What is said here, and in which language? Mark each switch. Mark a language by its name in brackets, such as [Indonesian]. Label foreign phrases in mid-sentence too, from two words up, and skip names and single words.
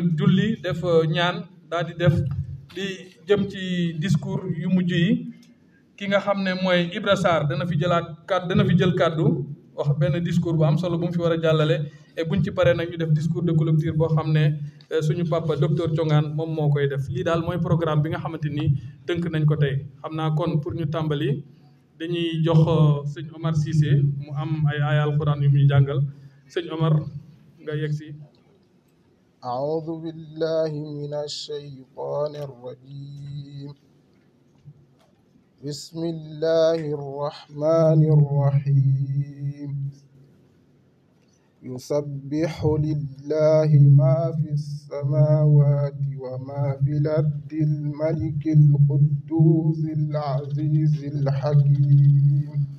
[Wolof] julli def ñaan daal di def di jëm ci discours yu mujj yi ki nga xam ne mooy Ibra Sarr dana fi jël kàddu wax benn discours bu am solo bu mu fi war a jàllale et buñ ci paree nag ñu def [French] discours de clôture [Wolof] boo xam ne suñu papa docteur Thiongane moom moo koy def lii daal mooy programme bi nga xamante ni tënk nañ ko tey xam naa kon pour ñu tàmbali dañuy jox sëñ Omar Cissé mu am ay aaya alquran yu muy jàngal sëñ Omar nga yegg si. [Arabic] أعوذ بالله من الشيطان الرجيم بسم الله الرحمن الرحيم يسبح لله ما في السماوات وما في الأرض الملك القدوس العزيز الحكيم